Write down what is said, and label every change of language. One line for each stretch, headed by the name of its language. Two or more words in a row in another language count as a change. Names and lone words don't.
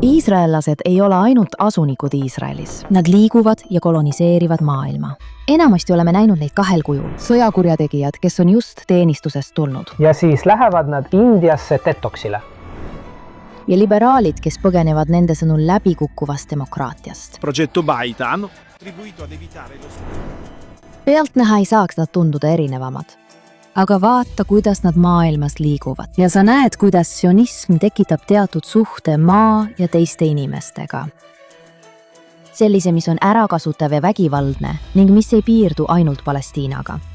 Estonian: Iisraellased ei ole ainult asunikud Iisraelis. Nad liiguvad ja koloniseerivad maailma. Enamasti oleme näinud neid kahel kujul. Sõjakurjategijad, kes on just teenistusest tulnud. Ja siis lähevad nad Indiasse detoksile. Ja liberaalid, kes põgenevad nende sõnul läbikukkuvast demokraatiast.
Italian: Progetto Baita hanno contribuito ad evitare lo
Estonian: Pealtnäha ei saaks nad tunduda erinevamad. Aga vaata, kuidas nad maailmas liiguvad. Ja sa näed, kuidas sionism tekitab teatud suhte maa ja teiste inimestega. Sellise, mis on ärakasutav ja vägivaldne ning mis ei piirdu ainult Palestiinaga.